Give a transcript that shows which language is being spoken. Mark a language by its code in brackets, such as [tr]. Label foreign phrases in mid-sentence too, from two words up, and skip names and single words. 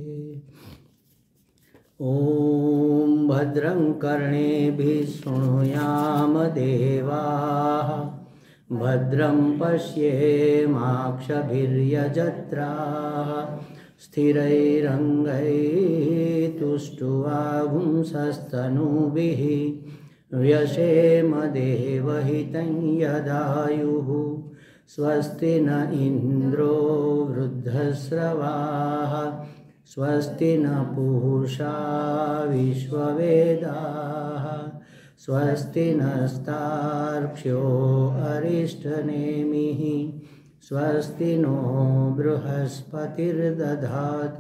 [sa] ओम भद्रं कर्णेभिः शृणुयाम देवाः भद्रं पश्येमाक्षभिर्यजत्राः स्थिरैरङ्गैस्तुष्ट्वागुंसस्तनूभिः व्यशेम देवहितं यदायुः. स्वस्ति न इन्द्रो वृद्धश्रवाः स्वस्ति न पूषा विश्ववेदाः स्वस्ति नस्तार्क्ष्यो अरिष्टनेमिः स्वस्ति नो बृहस्पतिर्दधातु.